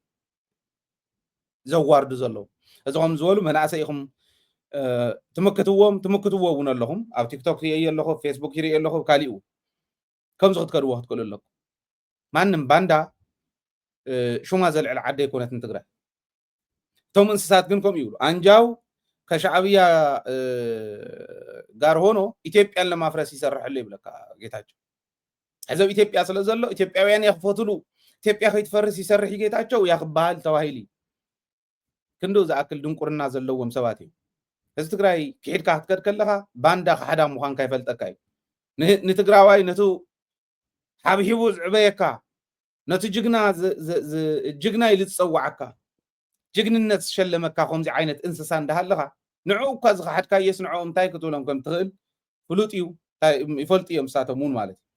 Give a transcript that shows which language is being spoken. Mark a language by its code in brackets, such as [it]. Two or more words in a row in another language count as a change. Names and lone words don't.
[ti] ዘዋርዱ ዘለዉ እዚኦም ዝበሉ መናእሰይ ኢኹም ትምክትዎ እውን ኣለኹም ኣብ ቲክቶክ ሪእየ ኣለኹ ፌስቡክ ሪእየ ኣለኹ ካሊኡ ከምዚ ክትከድዎ ክትክእሉ ኣለኩም ማንም ባንዳ ሹማ ዘልዕል ዓዲ ኣይኮነትን ትግራይ እቶም እንስሳት ግን ከምኡ ይብሉ [am] አንጃው ከሻዕብያ ጋር ሆኖ ኢትዮጵያን ለማፍረስ [ti] ይሰርሐሉ ይብለካ ጌታቸው ሕዘብ ኢትዮጵያ ስለ ዘሎ ኢትዮጵያውያን የኽፈትሉ ኢትዮጵያ ከይትፈርስ ይሰርሕ ጌታቸው ያክባሃል ተባሂሉ ክንዱ ዝኣክል ድንቁርና ዘለዎም ሰባት እዩ እዚ ትግራይ ክሒድካ ክትከድ ከለካ ባንዳ ክሓዳ ምዃንካ ይፈልጠካ እዩ ንትግራዋይ ነቱ ሓብሂቡ ዝዕበየካ ነቲ ጅግና ኢሉ ዝፀዋዓካ ጅግንነት ዝሸለመካ ከምዚ ዓይነት እንስሳ እንዳሃለካ ንዕኡ እኳ ዝኸሓድካ የስ ንዕኡ እንታይ ክትብሎም ከም ትኽእል ፍሉጥ እዩ ይፈልጡ እዮም ንሳቶም እውን ማለት